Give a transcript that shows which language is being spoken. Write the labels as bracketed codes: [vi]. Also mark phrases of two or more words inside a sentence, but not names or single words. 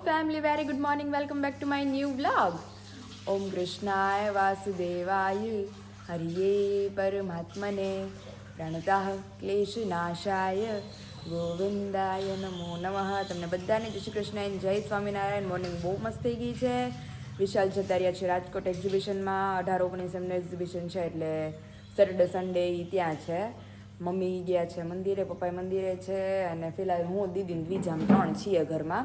[en] family, very good morning. Welcome back to my new vlog. [sa] ॐ कृष्णाय वासुदेवाय हरये परमात्मने प्रणतः क्लेशनाशाय गोविन्दाय नमो नमः. [gu] તમને બધાને જય શ્રી કૃષ્ણ અને જય સ્વામિનારાયણ. મોર્નિંગ બહુ મસ્ત થઈ ગઈ છે. વિશાલ જતા રહ્યા છે રાજકોટ એક્ઝિબિશનમાં. 18-19 એમનું એક્ઝિબિશન છે એટલે [en] Saturday Sunday [gu] ત્યાં છે. મમ્મી ગયા છે મંદિરે, પપ્પા મંદિરે છે અને ફિલહાલ હું દીદી દ્વિજામ 3 છીએ ઘરમાં.